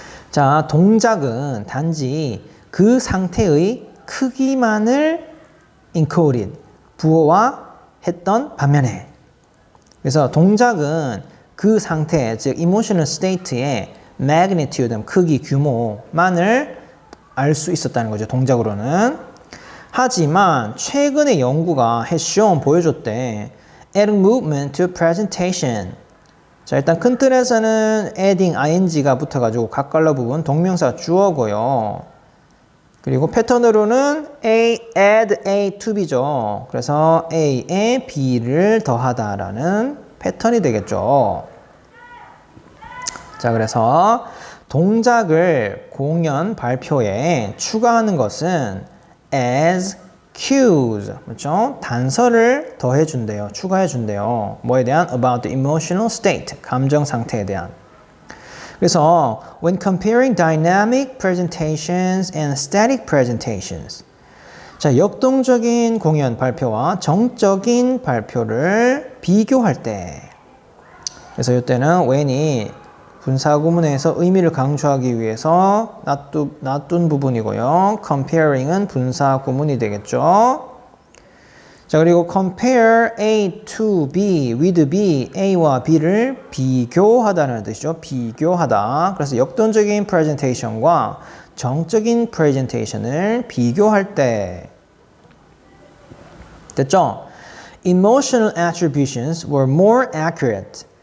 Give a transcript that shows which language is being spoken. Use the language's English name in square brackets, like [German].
[Korean] 자, 동작은 단지 그 상태의 크기만을 encoded, 부호화했던 반면에. 그래서 동작은 그 상태, 즉 emotional state의 magnitude, 크기, 규모만을 알 수 있었다는 거죠. 동작으로는. 하지만 최근의 연구가 [English] has shown, [Korean] 보여줬대. [English] adding movement to presentation. [Korean] 자, 일단 큰 틀에서는 adding ing가 붙어가지고 각갈러 부분 동명사 주어고요. 그리고 패턴으로는 add A to B죠. 그래서 A에 B를 더하다라는 패턴이 되겠죠. 자, 그래서 동작을 공연 발표에 추가하는 것은 as cues, 그렇죠? 단서를 더해준대요. 추가해준대요. 뭐에 대한? [English] about the emotional state, 감정 상태에 대한. [Korean] 그래서 [English] when comparing dynamic presentations and static presentations, [Korean] 자, 역동적인 공연 발표와 정적인 발표를 비교할 때, 그래서 이때는 when이 분사구문에서 의미를 강조하기 위해서 놔둔 부분이고요. comparing은 분사구문이 되겠죠. 자, 그리고 compare A to B with B, A와 B를 비교하다는 뜻이죠. 비교하다. 그래서 역동적인 presentation과 정적인 presentation을 비교할 때. 됐죠? [English] Emotional attributions were more accurate.